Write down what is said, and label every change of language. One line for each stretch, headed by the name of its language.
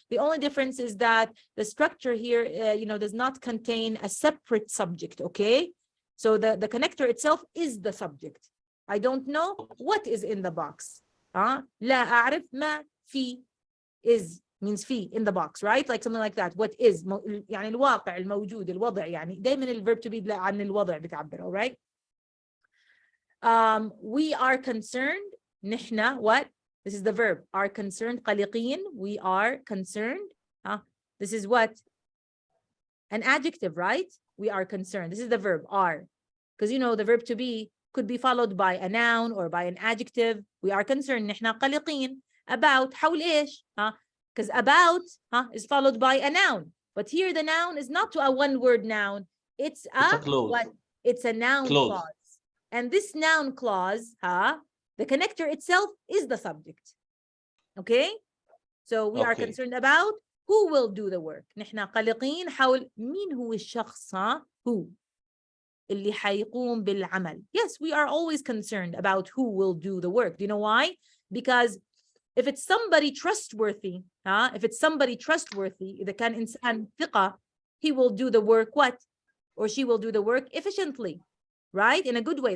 English: The only difference is that the structure here, does not contain a separate subject, okay? So the connector itself is the subject. I don't know what is in the box.
Arabic: لا أعرف ما في
English: is means في in the box, right? Like something like that. What is
Arabic: يعني الواقع الموجود الوضع يعني دايما الverb to be عن الوضع بتعبر, all right?
English: We are concerned. نحن what? This is the verb. Are concerned. قلقين. We are concerned. This is what? An adjective, right? We are concerned. This is the verb are. Because the verb to be could be followed by a noun or by an adjective. We are concerned.
Arabic: نحن قلقين.
English: About.
Arabic: حول إيش?
English: Because about is followed by a noun. But here the noun is not a one-word noun. It's a clause. What? It's a noun clause. And this noun clause, the connector itself is the subject. Okay? So we are concerned about who will do the work.
Arabic: نحن قلقين حول مين هو الشخص who اللي حيقوم بالعمل.
English: Yes, we are always concerned about who will do the work. Do you know why? Because if it's somebody trustworthy,
Arabic: إذا كان إنسان ثقة,
English: he will do the work what? Or she will do the work efficiently, right? In a good way.